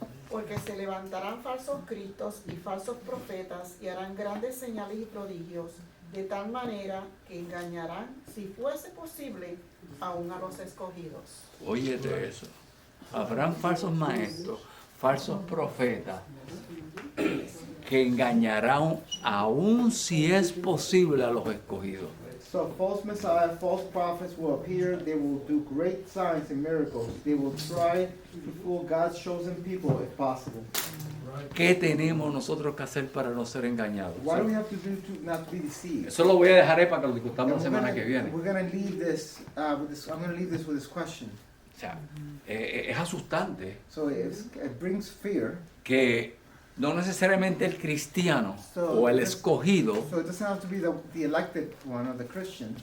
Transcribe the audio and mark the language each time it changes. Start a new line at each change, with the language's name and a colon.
Spanish: Porque se levantarán falsos cristos y falsos profetas y harán grandes señales y prodigios, de tal manera que engañarán, si fuese posible, aún a los escogidos. Óyete eso. Habrán falsos maestros, falsos profetas, que engañarán aún si es posible a los escogidos.
English: So false Messiah, false prophets will appear. They will do great signs and miracles. They will try to fool God's chosen people if possible.
Spanish: ¿Qué tenemos nosotros que hacer para no ser engañados?
English: What do we have to do to not to be deceived?
Spanish: Eso lo voy a dejar para que lo discutamos la
English: And
Spanish: semana que viene.
English: we're gonna leave this with this. I'm gonna leave this with this question.
Spanish: O sea, es asustante
English: So it brings fear.
Spanish: que no necesariamente el cristiano o el escogido
English: So it doesn't have to be the elected one or the Christian.